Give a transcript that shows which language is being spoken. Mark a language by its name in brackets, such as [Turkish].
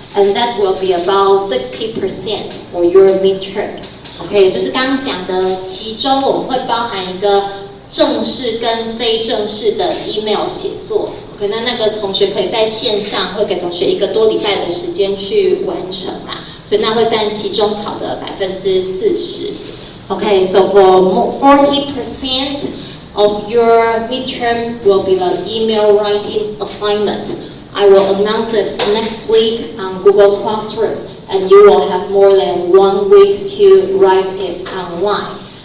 [English] And that will be about 60% for your midterm. [Chinese] OK， 就是刚刚讲的，其中我们会包含一个正式跟非正式的 email 写作。 OK， 那个同学可以在线上会给同学1个多礼拜的时间去完成啦，所以那会占期中考的40%。 [English] OK， so for 40% of your midterm will be the email writing assignment. I will announce it next week on Google Classroom, and you will have more than 1 week to write it online.